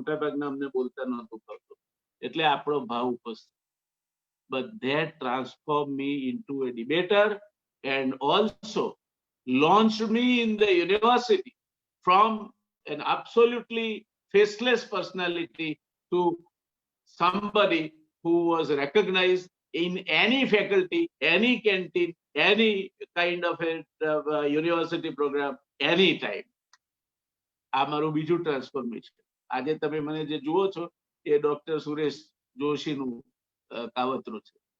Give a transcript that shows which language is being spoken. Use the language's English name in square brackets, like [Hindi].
[Gujarati] મોટા ભાગના અમને બોલતા નહોતું આવતું, એટલે આપણો ભાવ ઉપસ્થિત. [English] But that transformed me into a debater and also launched me in the university from an absolutely faceless personality to somebody who was recognized in any faculty, any canteen, any kind of a university program, any time. [Gujarati] આ મારું બીજું transformation. આજે તમે મને જે જુઓ છો એ doctor Suresh જોશીનું કાવતરું છે.